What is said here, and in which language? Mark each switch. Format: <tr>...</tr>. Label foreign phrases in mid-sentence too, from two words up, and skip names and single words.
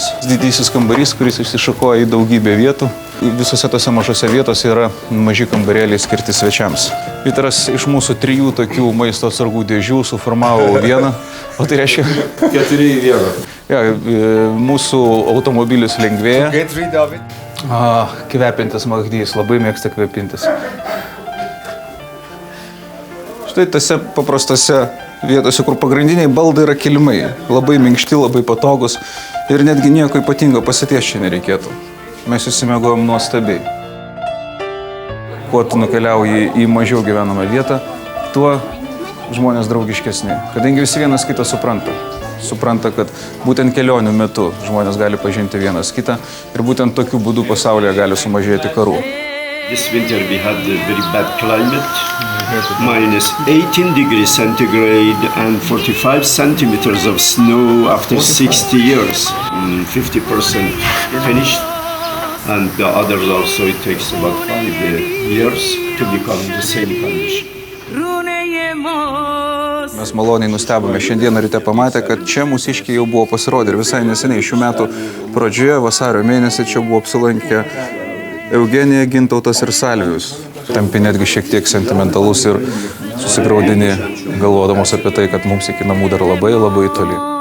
<lt>Didysis kambarys, kuris išsišakoja į daugybę vietų. Visose tose mažose vietose yra maži kambarėliai skirti svečiams. Vytaras iš mūsų 3 tokių maisto atsargų dėžių suformavo vieną, o tai reiškia 4 į 1. Ja, mūsų automobilis lengvėja.</lt> <en>Get rid of it.</en> <lt>Kvepintis Magdys, labai mėgsta kvepintis. Štai tose paprastose vietose, kur pagrindiniai baldai yra kilimai. Labai minkšti, labai patogus ir netgi nieko ypatingo pasitiesti čia nereikėtų. Mes išsimiegojom nuostabiai. Kuo tu nukeliauji į mažiau gyvenamą vietą, tuo žmonės draugiškesni. Kadangi visi vienas kitą supranta. Supranta, kad būtent kelionių metu žmonės gali pažinti vienas kitą ir būtent tokiu būdu pasaulyje gali sumažėti karų.</lt> <en>This winter we had a very bad climate, minus 18 degrees centigrade and 45 centimeters of snow after 60 years, 50% finished, and the others also it takes about 5 years to become the same condition.</en> <lt>Mes maloniai nustebome šiandieną ryte pamatę, kad čia mūsiškiai jau buvo pasirodę ir visai neseniai šių metų pradžioje, vasario mėnesį, čia buvo apsilankę Eugenija, Gintautas ir Salvijus. Tampi netgi šiek tiek sentimentalus ir susigraudini, galvodamos apie tai, kad mums iki namų dar labai labai toli.</lt>